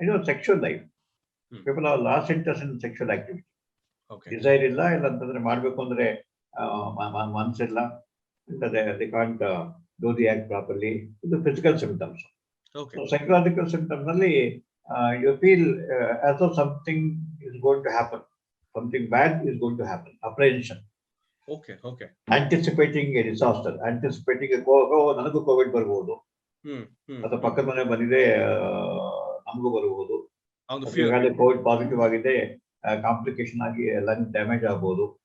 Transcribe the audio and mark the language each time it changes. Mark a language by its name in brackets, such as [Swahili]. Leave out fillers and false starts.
[English] Sexual life, people are lost interest in sexual activity. [Kannada] Desire ಇಲ್ಲ ಅಂತಂದ್ರೆ ಮಾಡ್ಬೇಕು ಅಂದ್ರೆ ಮನಸ್ಸಿಲ್ಲ, [English] They can't do the act properly. [Kannada] ಇದು ಫಿಸಿಕಲ್ ಸಿಂಪ್ಟಮ್ಸ್. [English] Psychological symptoms ನಲ್ಲಿ you feel as though something is going to happen, something bad is going to happen. Apprehension, anticipating a disaster, anticipating [Kannada] ನನಗೂ Covid ಬರ್ಬೋದು, ಅಥವಾ ಪಕ್ಕದ ಮನೆ ಬಂದಿದೆ ನಮಗೂ ಬರಬಹುದು, ಕೋವಿಡ್ ಪಾಸಿಟಿವ್ ಆಗಿದೆ, ಕಾಂಪ್ಲಿಕೇಶನ್ ಆಗಿ ಲಂಗ್ ಡ್ಯಾಮೇಜ್ ಆಗ್ಬೋದು.